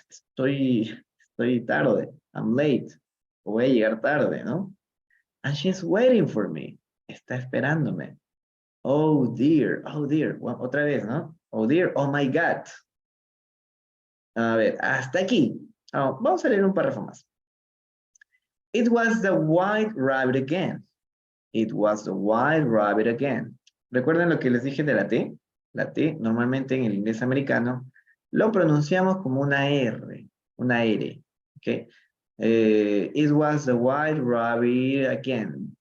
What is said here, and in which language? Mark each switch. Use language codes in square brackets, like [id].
[es] Estoy tarde. [en] I'm late. [es] Voy a llegar tarde, ¿no? [en] And she's waiting for me. [es] Está esperándome. [en] Oh dear, oh dear. [es] Bueno, otra vez, ¿no? [en] Oh dear, oh my God. [es] A ver, hasta aquí. Vamos a leer un párrafo más. [en] It was the white rabbit again. It was the white rabbit again. [es] ¿Recuerdan lo que les dije de la T? La T, normalmente en el inglés americano, lo pronunciamos como una R, una R. ¿Ok? [en] It was the white rabbit again.